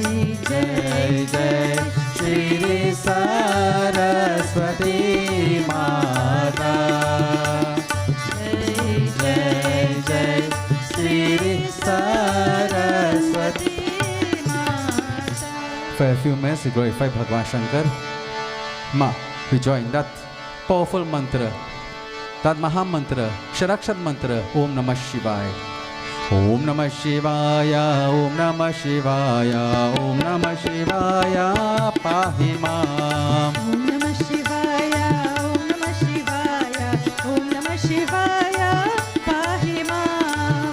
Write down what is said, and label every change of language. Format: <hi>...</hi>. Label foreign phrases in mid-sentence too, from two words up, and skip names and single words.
<hi>जय जय श्री सरस्वती माता, जय जय श्री सरस्वती माता.</hi> <en>For a few minutes we glorify Bhagwan Shankar. Ma, we join that powerful mantra, that Maha mantra, Sharakshar mantra,</en> <sa>ॐ नमः शिवाय. ॐ नमः शिवाय, ॐ नमः शिवाय, ॐ नमः शिवाय, पाहिमाम्. ॐ नमः शिवाय, ॐ नमः शिवाय, ॐ नमः शिवाय, पाहिमाम्.</sa>